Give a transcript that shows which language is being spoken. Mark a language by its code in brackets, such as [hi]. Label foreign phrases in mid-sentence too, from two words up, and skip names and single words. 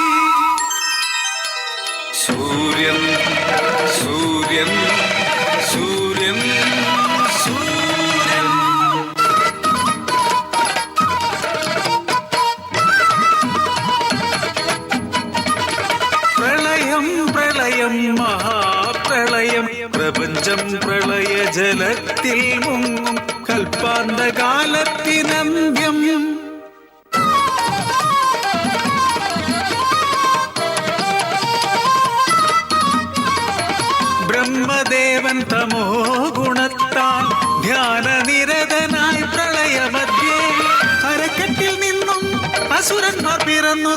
[sa] सूर्यं सूर्यं सूर्यं सूर्यं प्रलयं प्रलयं महाप्रलयं प्रपञ्चं [ml] പ്രളയജലത്തിൽ മുങ്ങും കൽപ്പാന്തകാലത്തിനന്ത്യം. ബ്രഹ്മദേവൻ തമോ ഗുണത്താൽ ധ്യാനനിരതനായി പ്രളയമധ്യേ അരക്കെട്ടിൽ നിന്നും അസുരന്മാർ പിറന്നു.